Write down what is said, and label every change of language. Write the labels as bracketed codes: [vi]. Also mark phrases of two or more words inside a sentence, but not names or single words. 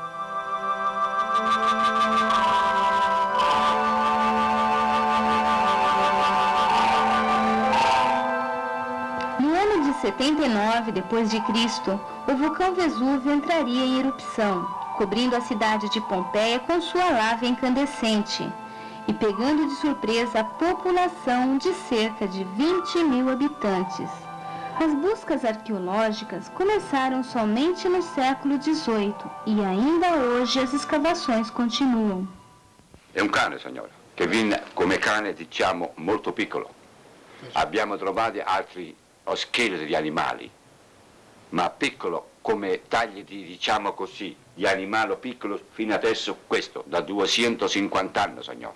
[pt] No ano de 79 d.C., o vulcão Vesúvio entraria em erupção, cobrindo a cidade de Pompeia com sua lava incandescente e pegando de surpresa a população de cerca de 20.000 habitantes. As buscas arqueológicas começaram somente no século XVIII e ainda hoje as escavações continuam. [it] È un cane, signora, che viene come cane, diciamo, molto piccolo. Abbiamo trovato altri scheletri di animali, ma piccolo come tagli di, diciamo così, di animale piccolo fino adesso questo, da 250 anni, signora.